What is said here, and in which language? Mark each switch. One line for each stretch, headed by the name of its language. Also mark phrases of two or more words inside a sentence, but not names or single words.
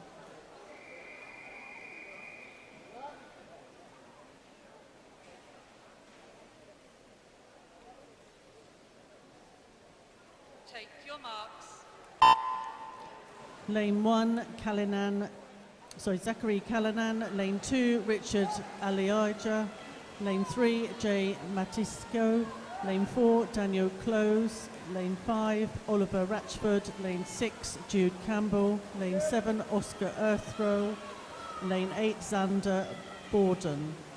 English: Take your marks. Lane 1, Zachary Callanan. Lane 2, Richard Aliaja. Lane 3, Jay Matisco. Lane 4, Daniel Close. Lane 5, Oliver Ratchford. Lane 6, Jude Campbell. Lane 7, Oscar Earthrow. Lane 8, Xander Borden.